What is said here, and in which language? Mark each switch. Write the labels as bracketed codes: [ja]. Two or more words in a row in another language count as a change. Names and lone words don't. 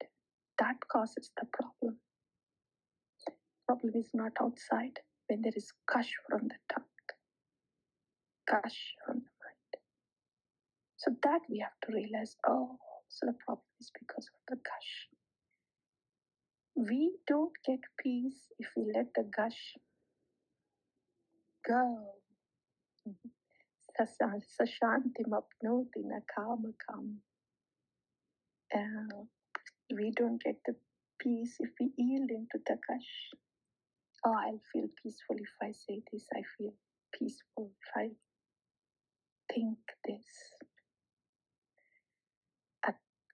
[en] That causes the problem. Problem is not outside when there is gush from the tongue, gush from the mind. So that we have to realize, so the problem is because of the gush. We don't get peace if we let the gush go. [sa] शान्तिम् आप्नोति न कामकामी. [en] We don't get the peace if we yield into the gush. I'll feel peaceful if I say this. I feel peaceful if I think this.